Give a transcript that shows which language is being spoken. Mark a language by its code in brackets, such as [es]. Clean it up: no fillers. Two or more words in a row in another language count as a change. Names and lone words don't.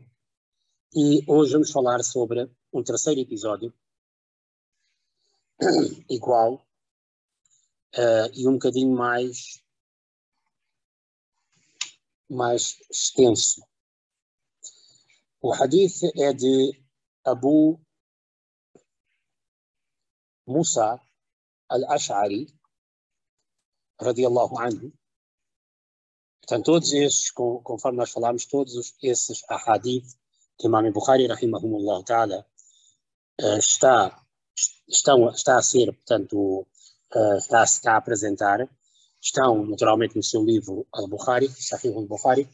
[pt] E hoje vamos falar sobre um terceiro episódio, igual, e um bocadinho mais extenso. O hadith é de Abu Musa al-Ash'ari, [ar] رضي الله عنه. [pt] Portanto, todos estes, conforme nós falámos, todos esses ahadith que Imam Bukhari, [ar] رحمهم الله تعالى, [pt] está a ser, portanto, está a apresentar, estão naturalmente no seu livro Al-Bukhari, Sahih al-Bukhari.